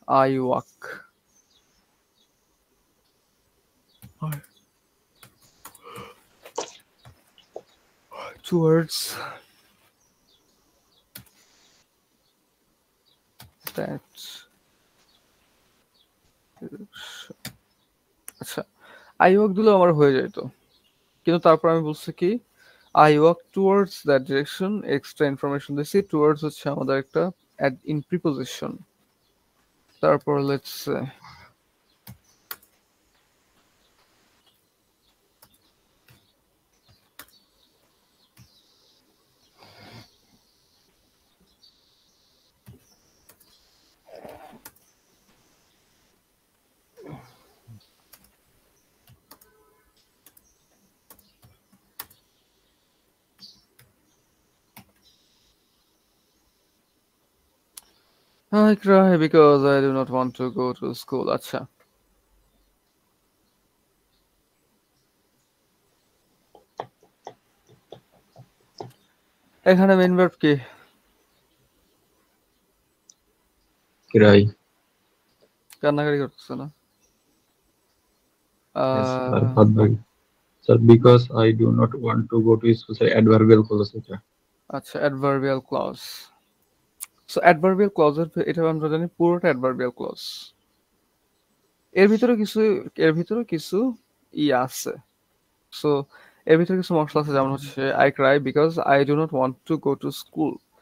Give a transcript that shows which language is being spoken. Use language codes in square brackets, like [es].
[en] I walk towards that. [bn] আচ্ছা, I walk দিলেও আমার হয়ে যেত, কিন্তু তারপর আমি বলছি কি [en] I walk towards that direction, [bn] extra information দিচ্ছি। টুয়ার্ডস হচ্ছে আমাদের একটা অ্যাড ইন প্রিপোজিশন। [en] তারপর let's say I cry because I do not want to go to school. [bn] আচ্ছা, এখানে মেইন ভার্ব কি? [en] Cry. [bn] কান্নাকাটি করতেছে না? [en] Yes, sir. Sir, because I do not want to go to school, sir, adverbial clause এটা। [bn] আচ্ছা, adverbial clause. So adverbial ক্লজের এটা আমরা জানি পুরোটা অ্যাডভার্বিয়াল ক্লজ। এর ভিতরে কিছু আছে। সো এর ভিতরে কিছু মশলা আছে, যেমন হচ্ছে [en] I cry because I do not want to go to school.